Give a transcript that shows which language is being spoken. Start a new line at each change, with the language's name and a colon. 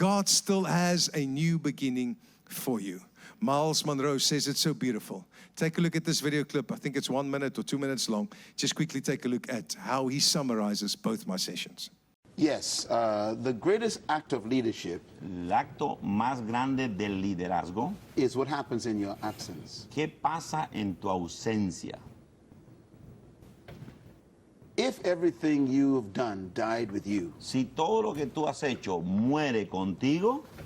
English: God still has a new beginning for you. Miles Monroe says it's so beautiful. Take a look at this video clip. I think it's 1 minute or 2 minutes long. Just quickly take a look at how he summarizes both my sessions. Yes, the greatest act of leadership
Spanish: El acto más grande del liderazgo,
English: is what happens in your absence.
Spanish: ¿qué pasa en tu ausencia?
English: If everything you've done died with you,
Spanish: Si todo lo que tú has hecho muere contigo,